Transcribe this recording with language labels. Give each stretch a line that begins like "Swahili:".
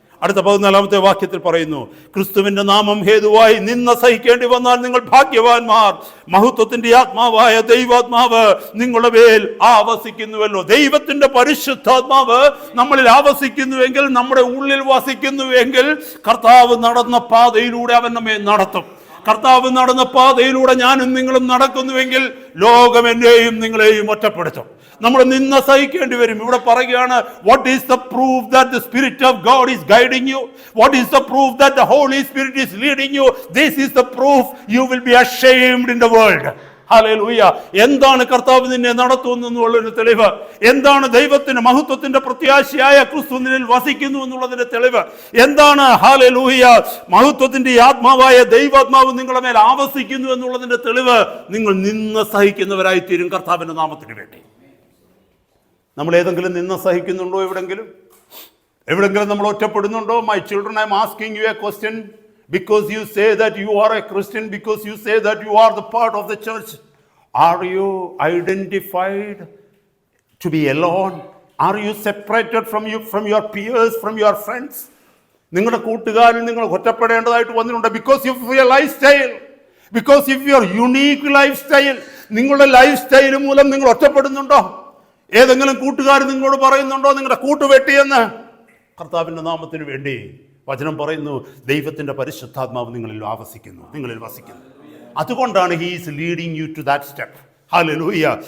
Malayalam: അടുത്ത 14-ാമത്തെ വാക്യത്തിൽ പറയുന്നു, ക്രിസ്തുവിന്റെ നാമം ഹേതുവായി നിന്ന സഹിക്കേണ്ടി വന്നാൽ നിങ്ങൾ ഭാഗ്യവാന്മാർ, മഹത്വത്തിന്റെ ആത്മാവായ ദൈവാത്മാവ് നിങ്ങളുടെ മേൽ ആവസിക്കുന്നുവല്ലോ. ദൈവത്തിന്റെ പരിശുദ്ധാത്മാവ് നമ്മളിൽ ആവസിക്കുന്നുവെങ്കിൽ, നമ്മുടെ ഉള്ളിൽ വസിക്കുന്നുവെങ്കിൽ, കർത്താവ് നടന്ന പാതയിലൂടെ അവൻ നമ്മെ നടത്തും. കർത്താവ് നടന്ന പാതയിലൂടെ ഞാനും നിങ്ങളും നടക്കുന്നുവെങ്കിൽ ലോകം എന്നെയും നിങ്ങളെയും ഒറ്റപ്പെടുത്തും. നമ്മൾ നിന്ന സഹിക്കേണ്ടി വരും. ഇവിടെ പറയുകയാണ്,
English: what is the proof that the Spirit of God is guiding you? What is the proof that the Holy Spirit is leading you? This is the proof you will be ashamed in the world.
Malayalam: Hallelujah. എന്താണ് കർത്താവ് നിന്നെ നടത്തുമെന്നുള്ളൊരു തെളിവ്, എന്താണ് ദൈവത്തിന്റെ മഹത്വത്തിന്റെ പ്രത്യാശയായ ക്രിസ്തു നിന്നിൽ വസിക്കുന്നു എന്നുള്ളതിന്റെ തെളിവ്, എന്താണ് ഹല്ലേലൂയ മഹത്വത്തിന്റെ ആത്മാവായ ദൈവാത്മാവ് നിങ്ങളുടെ മേൽ ആവസിക്കുന്നു എന്നുള്ളതിന്റെ തെളിവ്, നിങ്ങൾ നിന്ന് സഹിക്കുന്നവരായി തീരും കർത്താവിന്റെ നാമത്തിന് വേണ്ടി. നമ്മൾ ഏതെങ്കിലും നിന്ന് സഹിക്കുന്നുണ്ടോ? എവിടെങ്കിലും നമ്മൾ ഒറ്റപ്പെടുന്നുണ്ടോ?
English: My children, I am asking you a question. Because you say that you are a Christian, because you say that you are the part of the church, are you identified to be alone? Are you separated from your peers, from your friends?
Malayalam: നിങ്ങളുടെ കൂട്ടുകാരിൽ നിങ്ങൾ ഒറ്റപ്പെടേണ്ടതായിട്ട് വന്നിട്ടുണ്ട്.
English: Because of your lifestyle, because of your unique lifestyle.
Malayalam: നിങ്ങളുടെ life style മൂലം നിങ്ങൾ ഒറ്റപ്പെടുന്നുണ്ടോ? ഏതെങ്കിലും കൂട്ടുകാർ നിങ്ങളോട് പറയുന്നുണ്ടോ നിങ്ങളുടെ കൂട്ടുവെട്ടിയെന്ന്? കർത്താവിന്റെ നാമത്തിന് വേണ്ടി വചനം പറയുന്നു, ദൈവത്തിന്റെ പരിശുദ്ധാത്മാവ് നിങ്ങളിൽ വസിക്കുന്നു. അതുകൊണ്ടാണ്
English: He is leading you to that step. Hallelujah.